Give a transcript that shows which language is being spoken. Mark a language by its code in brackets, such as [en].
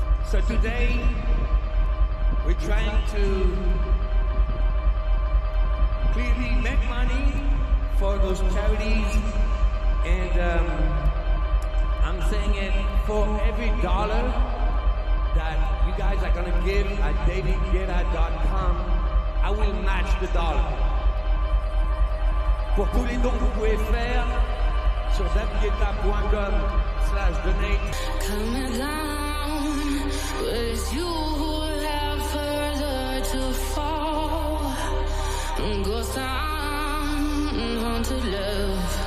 [en] So today, we're trying to clearly make money for those charities, and I'm saying it, for every dollar that you guys are gonna give at davidguetta.com, I will match the dollar. [fr] Pour tous les dons que vous pouvez faire sur davidguetta.com/donate. [en] Coming down, but it's you who have further to fall. Ghost town, haunted love.